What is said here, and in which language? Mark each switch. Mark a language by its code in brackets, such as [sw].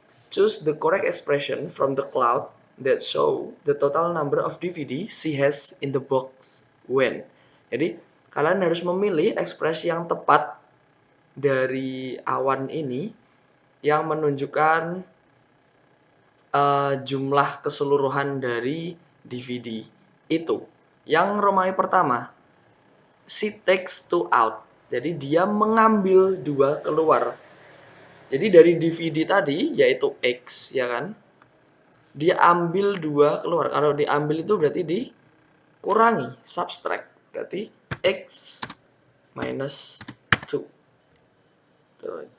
[en] Choose the correct expression from the cloud that show the total number of DVD she has in the box when. [id] Jadi kalian harus memilih ekspresi yang tepat dari awan ini yang menunjukkan jumlah keseluruhan dari DVD itu. Yang Romawi pertama, [en] she takes 2 out. [id] Jadi dia mengambil 2 keluar. Jadi dari DVD tadi yaitu X, ya kan? Dia ambil 2 keluar. Kalau diambil itu berarti dikurangi, subtract. Berarti X minus 2. Tuh.